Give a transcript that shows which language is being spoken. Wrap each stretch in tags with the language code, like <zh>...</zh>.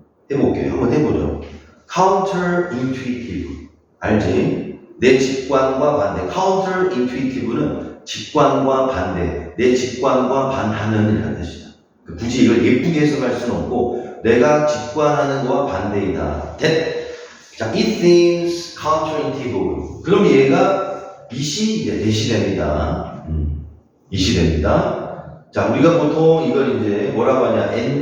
<ko>해볼게요. 한번 해보죠. counterintuitive. 알지? 내 직관과 반대. counterintuitive는 직관과 반대. 내 직관과 반하는 이라는 뜻이야. 굳이 이걸 예쁘게 해석할 수는 없고, 내가 직관하는 거와 반대이다.</ko> <en>자, it seems counterintuitive.</en> <ko>그럼 얘가 이시 이제 대시됩니다. 이시 됩니다. 자, 우리가 보통 이걸 이제 뭐라고 하냐?</ko>